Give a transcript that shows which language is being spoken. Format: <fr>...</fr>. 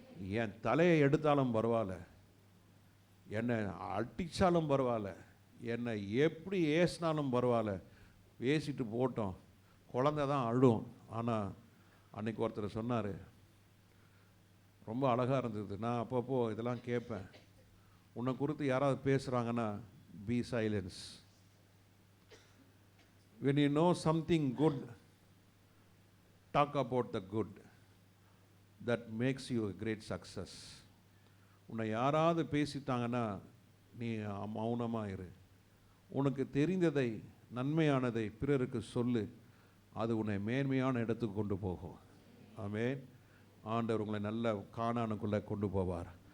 <ta>என் தலையை எடுத்தாலும் பரவாயில்ல, என்னை அடித்தாலும் பரவாயில்ல, என்னை எப்படி ஏசினாலும் பரவாயில்ல, பேசிட்டு போட்டோம், குழந்தை தான் அழும். ஆனால் அன்னைக்கு ஒருத்தர் சொன்னார், ரொம்ப அழகாக இருந்தது. நான் அப்பப்போ இதெல்லாம் கேட்பேன். உன்னை குறித்து யாராவது பேசுகிறாங்கன்னா</ta> <en>Be silence. when you know something good, talk about the good. that makes you a great success.</en> <ta>உன்னை யாராவது பேசிட்டாங்கன்னா நீ மௌனமாக இரு. உனக்கு தெரிந்ததை, நன்மையானதை பிறருக்கு சொல்லு. அது உன்னை மேன்மையான இடத்துக்கு கொண்டு போகும். ஆமென். ஆண்டவர் உங்களை நல்ல கானானுக்குள்ளே கொண்டு போவார்.</ta>